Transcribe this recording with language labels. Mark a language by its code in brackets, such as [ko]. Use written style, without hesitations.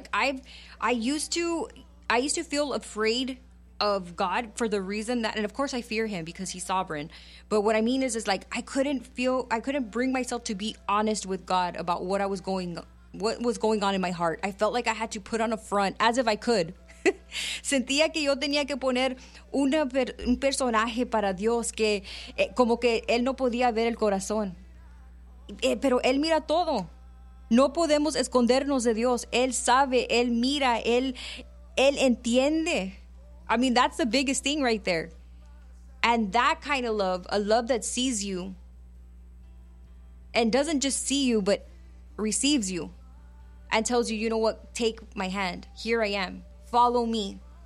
[en] Like I used to feel afraid of God for the reason that, and of course I fear Him because He's sovereign. But what I mean is like, I couldn't bring myself to be honest with God about what was going on in my heart. I felt like I had to put on a front as if I could. [es] Sentía que yo tenía que poner un personaje para Dios que como que Él no podía ver el corazón. Pero Él mira todo. No podemos escondernos de Dios. Él sabe, Él mira, Él entiende. [en] I mean, that's the biggest thing right there. And that kind of love, a love that sees you and doesn't just see you, but receives you and tells you, you know what, take my hand. Here I am. Follow me.